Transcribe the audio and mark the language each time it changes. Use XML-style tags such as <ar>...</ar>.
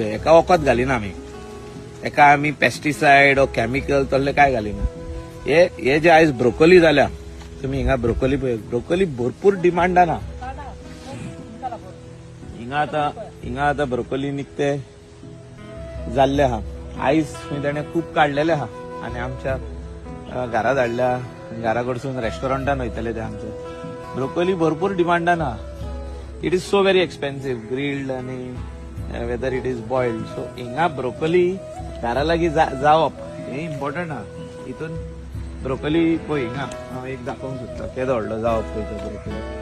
<gom>हेका वखद घालिना आमी, हेका आमी पेस्टिसायड ओ केमिकल तसले काय घालिना. हे जे आयज ब्रोकोली जाल्या, तुम्ही हिंगा ब्रोकोली पळय, ब्रोकोली भरपूर डिमांडान आहा. हिंगा आतां ब्रोकोली निकते जाल्ले आहा. आयज खंय ताणें खूब काडलेले आहा आनी आमच्या घरा धाडल्या. घरा कडसून रेस्टॉरंटान वयतले ते आमचे. ब्रोकोली भरपूर डिमांडान आहा.</gom> <en>It is so very expensive, grilled आनी whether it is boiled.</en> <gom>So हिंगा ब्रोकोली घरा लागीं जावप हे इम्पॉर्टंट आहा. हितून ब्रोकोली पळय हिंगा हांव एक दाखोवंक सोदता केदो व्हडलो जावप पळय तो ब्रोकोली.</gom>